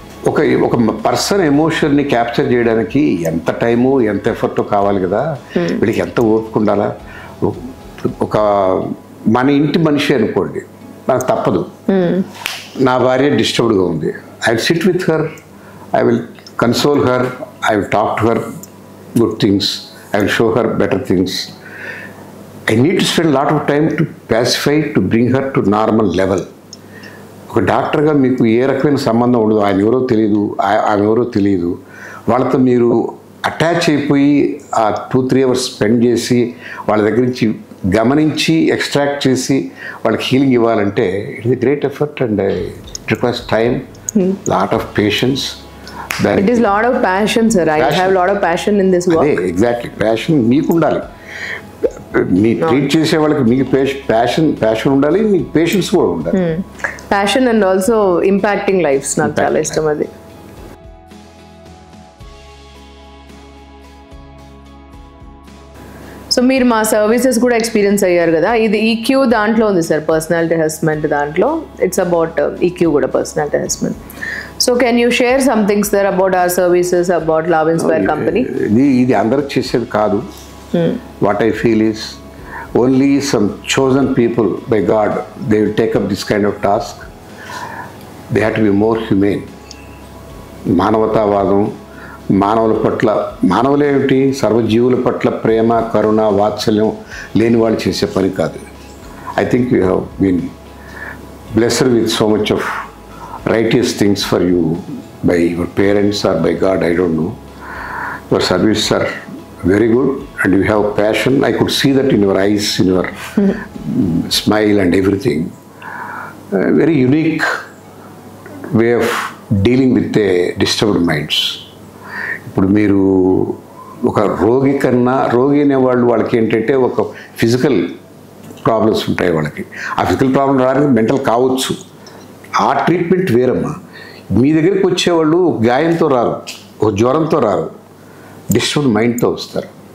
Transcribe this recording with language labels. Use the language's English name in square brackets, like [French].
[Telugu] ఒక ఒక person ఎమోషన్ని capture చేయడానికి ఎంత టైము ఎంత ఎఫర్ట్ కావాలి కదా, వీళ్ళకి ఎంత ఓపిక ఉండాలా. ఒక మన ఇంటి మనిషి అనుకోండి, నాకు తప్పదు, నా భార్య డిస్టర్బ్డ్గా ఉంది, [English] I will sit with her, I will console her, I will talk to her good things, I will show her better things. I need to spend a lot of time to pacify, to bring her to normal level. [Telugu] ఒక డాక్టర్గా మీకు ఏ రకమైన సంబంధం ఉండదు, ఆయన ఎవరో తెలియదు, ఆమె ఎవరో తెలియదు, వాళ్ళతో మీరు అటాచ్ అయిపోయి ఆ 2-3 అవర్స్ స్పెండ్ చేసి వాళ్ళ దగ్గర నుంచి గమనించి ఎక్స్ట్రాక్ట్ చేసి వాళ్ళకి హీలింగ్ ఇవ్వాలంటే [English] It is great effort and it requires time, lot of patience. It is lot of passion, sir. I have lot of passion in this work. [Telugu] Exactly, passion మీకు ఉండాలి. మీ ట్రీట్ చేసే వాళ్ళకి మీకు ప్యాషన్ ఉండాలి, మీకు పేషెన్స్ కూడా ఉండాలి. [English] passion and also impacting lives [Telugu] నాకు చాలా ఇష్టం అది. సో మీరు మా సర్వీసెస్ కూడా ఎక్స్పీరియన్స్ అయ్యారు కదా, ఇది ఈక్యూ దాంట్లో ఉంది సార్, పర్సనాలిటీ అసెస్మెంట్ దాంట్లో [English] it's about [Telugu] ఈక్యూ కూడా personality assessment. [English] So can you share some things there about our services, about love inspire company? [Telugu] ఇది అందరికి చేసేది కాదు. [English] What I feel is only some chosen people by God, they will take up this kind of task. They have to be more humane. [Telugu] మానవతావాదం, మానవుల పట్ల, మానవులేమిటి సర్వజీవుల పట్ల ప్రేమ, కరుణ, వాత్సల్యం లేని వాళ్ళు చేసే పని కాదు. [English] I think we have been blessed with so much of righteous things for you by your parents or by God, I don't know. Your services are very good and you have passion. I could see that in your eyes, in your smile and everything. Very unique way of dealing with the disturbed minds. [Telugu] ఇప్పుడు మీరు ఒక రోగి కన్నా, రోగి అనేవాళ్ళు వాళ్ళకి ఏంటంటే ఒక ఫిజికల్ ప్రాబ్లమ్స్ ఉంటాయి వాళ్ళకి, ఆ ఫిజికల్ ప్రాబ్లం రావడానికి మెంటల్ కావచ్చు, ఆ ట్రీట్మెంట్ వేరమ్మా. మీ దగ్గరికి వచ్చేవాళ్ళు గాయంతో రారు, ఒక జ్వరంతో రారు, డిస్టర్బ్డ్ మైండ్తో వస్తారు.